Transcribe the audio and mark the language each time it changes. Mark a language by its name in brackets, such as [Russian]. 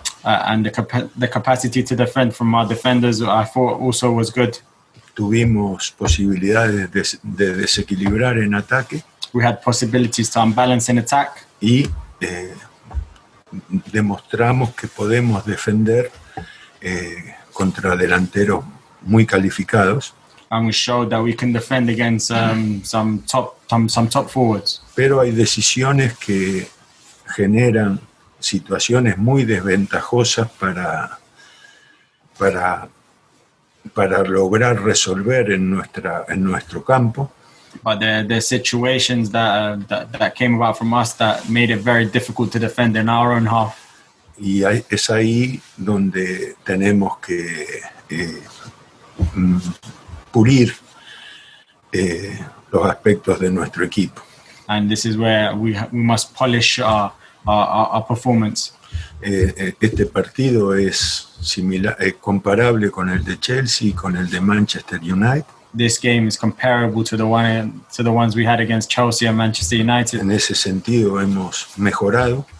[English] And the capacity to defend from our defenders, I thought, also was good. [Spanish] Tuvimos posibilidades de desequilibrar en ataque. [English] We had possibilities to unbalance in attack. [Spanish] Y demostramos que podemos defender contra delanteros muy calificados. [English] And we showed that we can defend against some top forwards. [Spanish] Pero hay decisiones que generan situaciones muy desventajosas para lograr resolver en nuestro campo. [English] But the situations that came about from us that made it very difficult to defend in our own half. [Spanish] Y es ahí donde tenemos que pulir los aspectos de nuestro equipo. [English] And this is where we must polish our performance. [Spanish] Este partido es comparable con el de Chelsea y con el de Manchester United. [English] This game is comparable to the ones we had against Chelsea and Manchester United. [Spanish] En ese sentido hemos mejorado.